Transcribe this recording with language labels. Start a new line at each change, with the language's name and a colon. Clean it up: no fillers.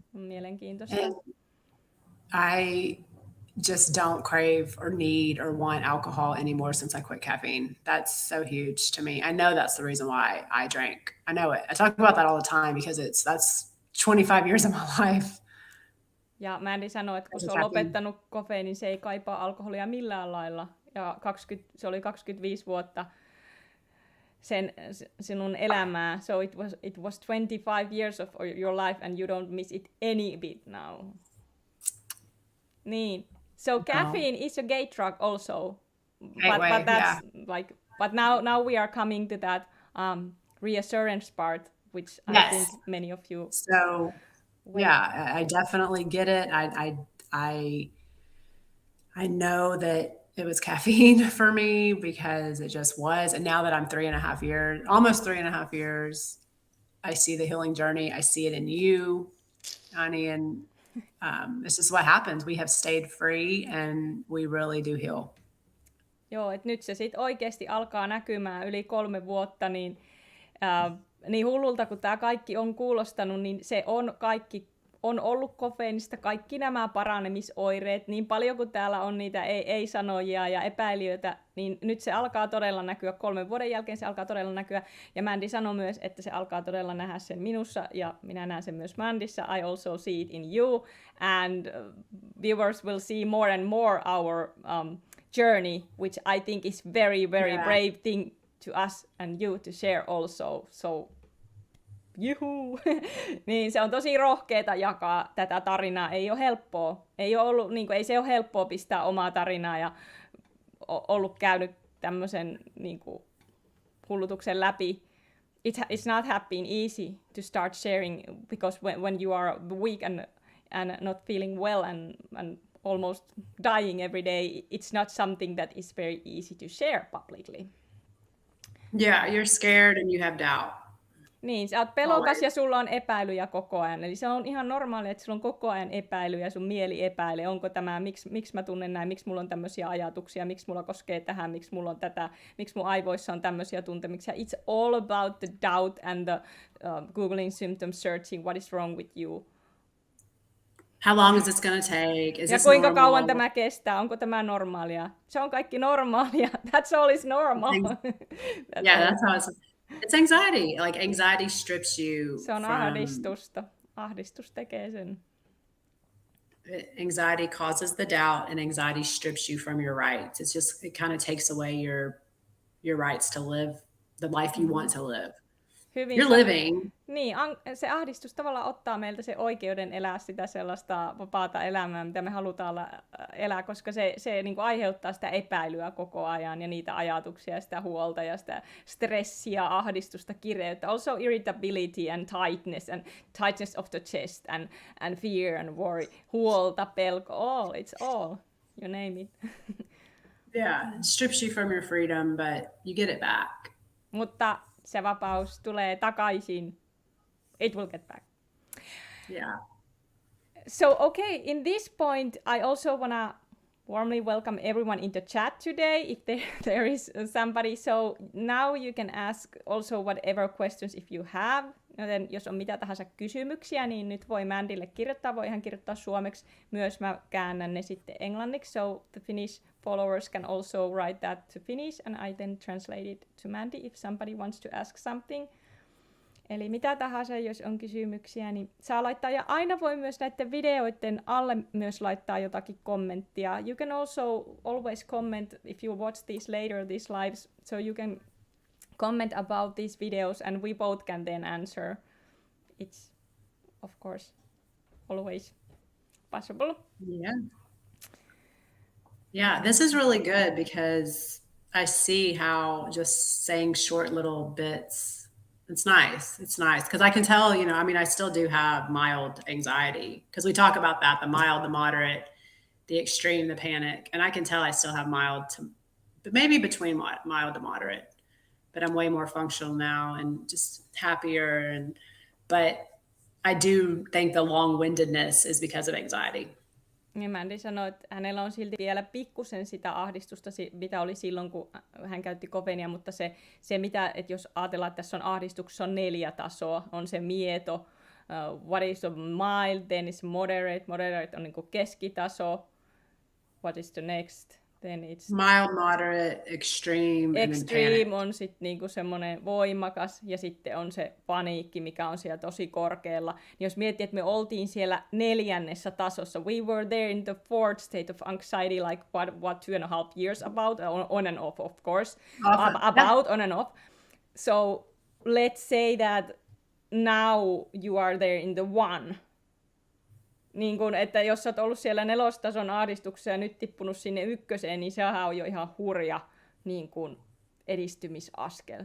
Finnish: Mielenkiintoista.
English: I just don't crave or need or want alcohol anymore since I quit caffeine. That's so huge to me. I know that's the reason why I drank. I know it. I talk about that all the time because that's 25 years of my life.
Finnish: Ja Mandy sanoi, että kun se on lopettanut kofeiinin, se ei kaipaa alkoholia millään lailla. Ja se oli 25 vuotta sinun elämää.
English: So it was 25 years of your life and you don't miss it any bit now. Niin. So caffeine is a gay drug also. But that's like, but now we are coming to that reassurance part, which I think many of you. So yeah, I definitely get it. I know that it was caffeine for me because it just was. And now that I'm almost 3.5 years, I see the healing journey. I see it in you, Annie, and this is what happens. We have stayed free and we really do heal.
Finnish: Joo, että nyt se sitten oikeasti alkaa näkymään yli 3 vuotta, niin hullulta kun tämä kaikki on kuulostanut, niin se on kaikki on ollut kofeiinista, kaikki nämä paranemisoireet, niin paljon kuin täällä on niitä ei-sanojia ja epäilijöitä, niin nyt se alkaa todella näkyä. 3 vuoden jälkeen se alkaa todella näkyä. Ja Mandy sanoi myös, että se alkaa todella nähdä sen minussa, ja minä näen sen myös Mandyssa.
English: I also see it in you, and viewers will see more and more our journey, which I think is very, very brave thing to us and you to share also. So juhu!
Finnish: Niin se on tosi rohkeeta jakaa tätä tarinaa. Ei ole helppoa. Ei se ole helppoa pistää omaa tarinaa ja ollut käynyt tämmöisen hullutuksen läpi.
English: It's not been easy to start sharing because when you are weak and not feeling well and almost dying every day, it's not something that is very easy to share publicly. Yeah, you're scared and you have doubt.
Finnish: Niin, sä oot pelokas ja sulla on epäilyjä koko ajan. Eli se on ihan normaalia, että sulla on koko ajan epäilyjä, sun mieli epäilee, onko tämä, miksi mä tunnen näin, miksi mulla on tämmöisiä ajatuksia, miksi mulla koskee tähän, miksi mulla on tätä, miksi mun aivoissa on tämmöisiä tuntemuksia.
English: It's all about the doubt and the googling symptom searching, what is wrong with you. How long is this going to take? Is
Finnish: ja kuinka kauan tämä kestää? Onko tämä normaalia? Se on kaikki normaalia.
English: That's all is normal. That's how it's anxiety. Like anxiety strips you.
Finnish: Se on ahdistusta. Ahdistus tekee sen.
English: Anxiety causes the doubt, and anxiety strips you from your rights. It kind of takes away your rights to live the life you want to live.
Finnish: hyvin
English: You're living.
Finnish: Niin, se ahdistus tavallaan ottaa meiltä se oikeuden elää sitä sellaista vapaata elämää, mitä me halutaan elää, koska se niin kuin aiheuttaa sitä epäilyä koko ajan ja niitä ajatuksia ja sitä huolta ja sitä stressiä, ahdistusta, kireyttä.
English: Also irritability and tightness of the chest and fear and worry.
Finnish: Huolta, pelko,
English: it's all. You name it. Yeah, it strips you from your freedom, but you get it back.
Finnish: Mutta se vapaus tulee takaisin.
English: It will get back. Yeah. So, okay, in this point, I also want to warmly welcome everyone in the chat today, if there is somebody. So now you can ask also whatever questions if you have.
Finnish: Joten jos on mitä tahansa kysymyksiä, niin nyt voi Mandylle kirjoittaa. Voi ihan kirjoittaa suomeksi. Myös mä käännän ne sitten englanniksi.
English: So the Finnish followers can also write that to Finnish, and I then translate it to Mandy if somebody wants to ask something.
Finnish: Eli mitä tahansa, jos on kysymyksiä, niin saa laittaa. Ja aina voi myös näiden videoiden alle myös laittaa jotakin kommenttia.
English: You can also always comment if you watch these later, these lives, so you can comment about these videos and we both can then answer. It's, of course, always possible. Yeah. Yeah, this is really good because I see how just saying short little bits, it's nice. It's nice because I can tell, I mean, I still do have mild anxiety because we talk about that, the mild, the moderate, the extreme, the panic. And I can tell I still have mild to, but maybe between mild to moderate, but I'm way more functional now and just happier. But I do think the long-windedness is because of anxiety.
Finnish: Ja Mandy sanoi, että hänellä on silti vielä pikkusen sitä ahdistusta, mitä oli silloin, kun hän käytti kofeiinia, mutta se mitä, että jos ajatellaan, että tässä on ahdistuksessa on 4 tasoa, on se mieto,
English: what is the mild, then is moderate
Finnish: on niin kuin keskitaso,
English: what is the next, then it's mild, moderate, extreme,
Finnish: extreme on sitten niinku semmoinen voimakas, ja sitten on se paniikki, mikä on siellä tosi korkealla. Niin jos miettii, että me oltiin siellä 4.
English: tasossa, we were there in the 4th state of anxiety, like what 2.5 years about, on and off, of course, on and off. So let's say that now you are there in the 1.
Finnish: Niin kun, että jos sä oot ollut siellä 4. tason ahdistuksessa ja nyt tippunut sinne 1, niin sehän on jo ihan hurja niin kun, edistymisaskel.